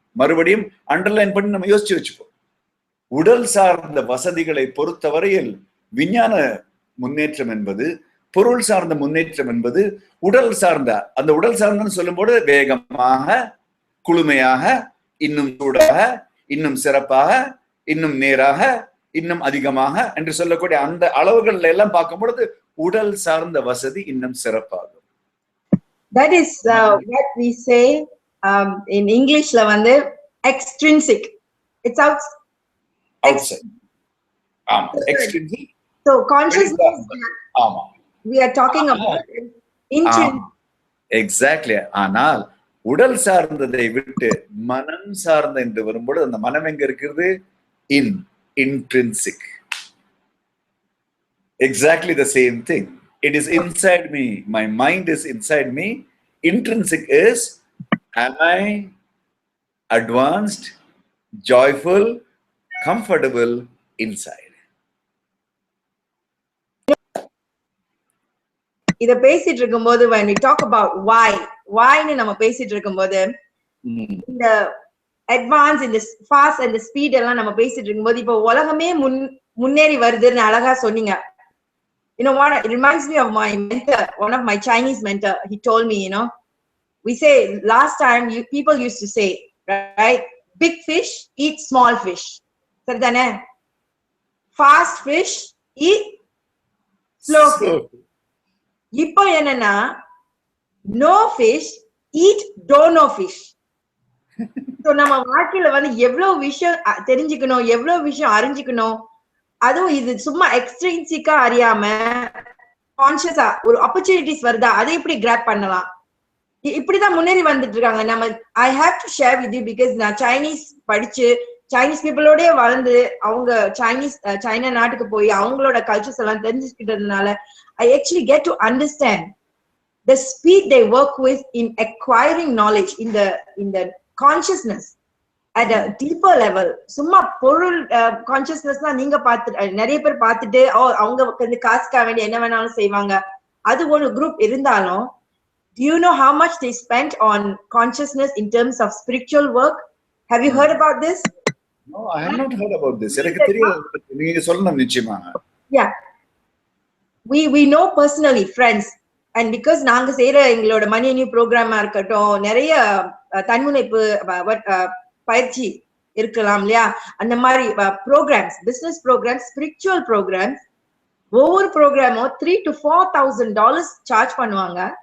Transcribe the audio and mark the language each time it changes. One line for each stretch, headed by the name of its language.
Tamil: மறுபடியும் அண்டர்லைன் பண்ணி நம்ம யோசிச்சு வச்சுப்போம். உடல் சார்ந்த வசதிகளை பொறுத்தவரையில் விஞ்ஞான முன்னேற்றம் என்பது, பொருள் சார்ந்த முன்னேற்றம் என்பது உடல் சார்ந்த, அந்த உடல் சார்ந்தன்னு சொல்லும்போது வேகமாக, குளுமையாக, இன்னும் சூடாக, இன்னும் சிறப்பாக, இன்னும் நேராக, இன்னும் அதிகமாக என்று சொல்லக்கூடிய அந்த அளவுகள் எல்லாம் பார்க்கும் பொழுது உடல் சார்ந்த வசதி இன்னும் சிறப்பாகும்.
English: That is what we say in English extrinsic. It's outside. Extrinsic. So consciousness, we are talking about intrinsic. Exactly.
Tamil: ஆனால் உடல் சார்ந்ததை விட்டு மனம் சார்ந்த என்று வரும்போது அந்த மனம் எங்க இருக்கிறது?
English: Intrinsic. Exactly the same thing. It is inside me. My mind is inside me. Intrinsic is, am I advanced, joyful, comfortable inside?
Tamil: இத பேசிட்டு இருக்கும்போது
English: when we talk about why
Tamil: னு நம்ம பேசிட்டு இருக்கும்போது இந்த அட்வான்ஸ், இந்த ஃபாஸ்ட் அண்ட் ஸ்பீட் எல்லாம் நம்ம பேசிட்டு இருக்கும்போது இப்போ உலகமே முன்னேறி வருதுன்னு அழகா சொன்னீங்க.
English: You know what? It reminds me of my mentor, one of my Chinese mentor. He told me, we say last time people used to say, right? Big fish eat small fish. Saridane? Fast fish eat slow fish.
Tamil: இப்போ என்னன்னா,
English: no fish eat don't know fish.
Tamil: So நம்ம வாழ்க்கையில எவ்வளவு விஷயம் தெரிஞ்சுக்கணும், எவ்வளவு விஷயம் அறிஞ்சுக்கணும். அதுவும் இது சும்மா எக்ஸ்ட்ரின்சிக்கா அறியாம கான்சியஸா ஒரு ஆப்பர்ச்சுனிட்டிஸ் வருதா, அதை எப்படி கிராப் பண்ணலாம், இப்படிதான் முன்னேறி வந்துட்டு இருக்காங்க.
English: நம்ம I have to share with you because
Tamil: நான் சைனீஸ் படிச்சு சைனீஸ் பீப்புளோடய வளர்ந்து அவங்க சைனா நாட்டுக்கு போய் அவங்களோட கல்ச்சர்ஸ் எல்லாம் தெரிஞ்சுக்கிட்டதுனால
English: I actually get to understand the speed they work with in acquiring knowledge in the consciousness at a deeper level.
Tamil: சும்மா பொருள் கான்சியஸ்னஸ் தான் நீங்க நிறைய பேர் பார்த்துட்டு அவங்க காசுக்காக வேண்டிய என்ன வேணாலும் செய்வாங்க, அது ஒரு குரூப் இருந்தாலும்,
English: do you know how much they spent on consciousness in terms of spiritual work? Have you heard about this? No, I have not heard about this.
Tamil: எனக்கு தெரியும், நீங்க சொல்லணும் நிச்சயமா.
English: Yeah, we know personally friends, and because
Tamil: நாங்க செய்யற எங்களோட மணி new ப்ரோக்ராமா இருக்கட்டும், நிறைய தன்முனைப்பு பயிற்சி இருக்கலாம் இல்லையா, அந்த மாதிரி programs, business programs, spiritual programs, ஒவ்வொரு ப்ரோக்ராமும் $3,000 to $4,000 சார்ஜ் பண்ணுவாங்க.